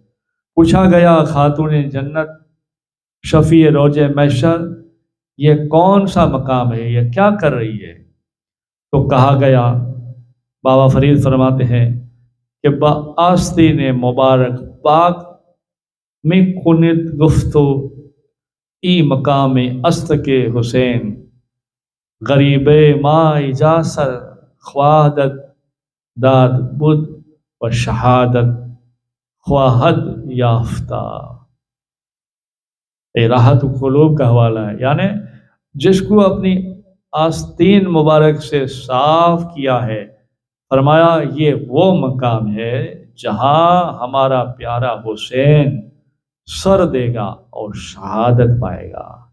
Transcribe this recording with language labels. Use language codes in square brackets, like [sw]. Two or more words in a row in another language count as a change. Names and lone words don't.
[ur] پوچھا گیا، خاتون جنت، شفیع روز محشر، یہ کون سا مقام ہے، یہ کیا کر رہی ہے؟ تو کہا گیا، بابا فرید فرماتے ہیں کہ [fa] بآستین مبارک پاک میں کنت گفتو ای مقام است کے حسین، غریب ما اجاسر خواہدت داد بود و شہادت خواہد یافتہ۔ [ur] راحت قلوب کا حوالہ ہے، یعنی جس کو اپنی آستین مبارک سے صاف کیا ہے، فرمایا یہ وہ مقام ہے جہاں ہمارا پیارا حسین سر دے گا اور شہادت پائے گا۔